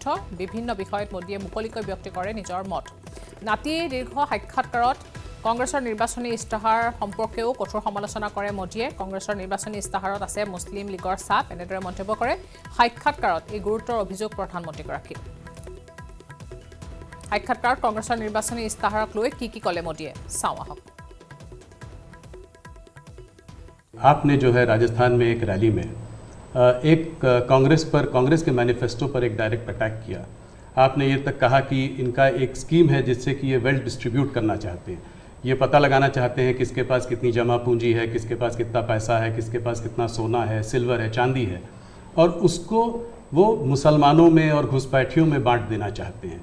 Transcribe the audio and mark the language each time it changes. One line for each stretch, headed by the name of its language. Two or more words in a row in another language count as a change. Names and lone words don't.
Assamese: বিভিন্ন বিষয়ত মোদীয়ে মুকলিকৈ ব্যক্ত কৰে নিজৰ মত। নাতিদীৰ্ঘ সাক্ষাৎকাৰত কংগ্ৰেছৰ নিৰ্বাচনী ইস্তাহাৰ সম্পৰ্কেও কঠোৰ সমালোচনা কৰে মোদীয়ে। কংগ্ৰেছৰ নিৰ্বাচনী ইস্তাহাৰত আছে মুছলিম লীগৰ চাপ, এনেদৰে মন্তব্য কৰে। সাক্ষাৎকাৰত এই গুৰুত্বৰ অভিযোগ প্ৰধানমন্ত্ৰীগৰাকীৰ। সাক্ষাৎকাৰত কংগ্ৰেছৰ নিৰ্বাচনী ইস্তাহাৰক লৈ কি ক'লে মোদীয়ে, চাওঁ আহক।
Hindi: आपने जो है राजस्थान में एक रैली में एक कांग्रेस के मैनिफेस्टो पर एक
English: direct attack
Hindi: किया। आपने ये तक कहा कि इनका एक स्कीम है जिससे कि ये
English: wealth distribute
Hindi: करना चाहते हैं, ये पता लगाना चाहते हैं किसके पास कितनी जमा पूंजी है, किसके पास कितना पैसा है, किसके पास कितना सोना है, सिल्वर है, चांदी है, और उसको वो मुसलमानों में और घुसपैठियों में बांट देना चाहते हैं।